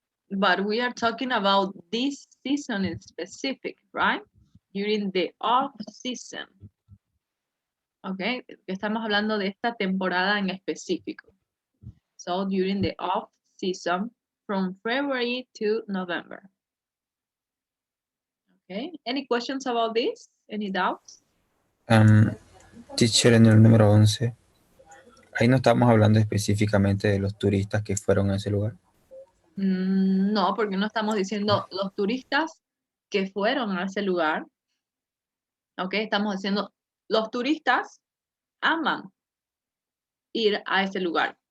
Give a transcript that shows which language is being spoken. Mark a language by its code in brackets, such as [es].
[en] But we are talking about this season in specific, right? During the off season. [es] Okay, estamos hablando de esta temporada en específico. [en] So during the off season from February to November. Okay, any questions about this? Any doubts? [es] Teacher, en el número 11, ahí no estamos hablando específicamente de los turistas que fueron a ese lugar. No, porque no estamos diciendo los turistas que fueron a ese lugar. Ok, estamos diciendo los turistas aman ir a ese lugar.